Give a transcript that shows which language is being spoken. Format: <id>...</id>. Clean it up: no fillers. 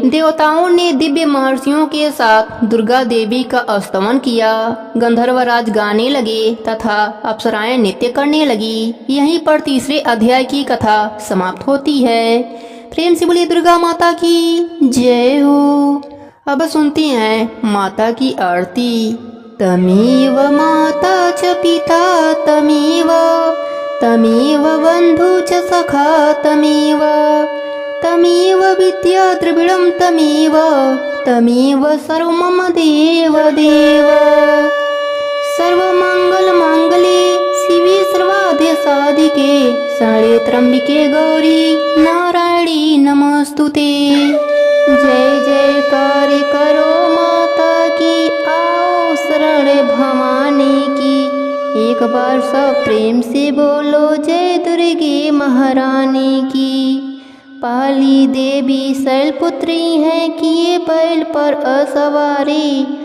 <hi>देवताओं ने दिव्य महर्षियों के साथ दुर्गा देवी का स्तमन किया। गंधर्वराज गाने लगे तथा अप्सराएं नृत्य करने लगी। यहीं पर तीसरे अध्याय की कथा समाप्त होती है। प्रेम से बोलिए दुर्गा माता की जय हो। अब सुनते हैं माता की आरती।</hi> <sa>तमेव माता च पिता तमेव तमेव बंधु च सखा तमेव तमेव विद्या द्रविणं तमेव तमेव सर्वमम देव देव। सर्वमंगल मांगल्ये शिवे सर्वार्थ साधिके शरण्ये त्र्यंबके गौरी नारायणी नमस्तुते।</sa> <hi>जय जयकार करो माता की, आओ शरण भवानी की। एक बार सब प्रेम से बोलो जय दुर्गे महारानी की। पाली देवी शैलपुत्री है, किए बैल पर असवारी।</hi>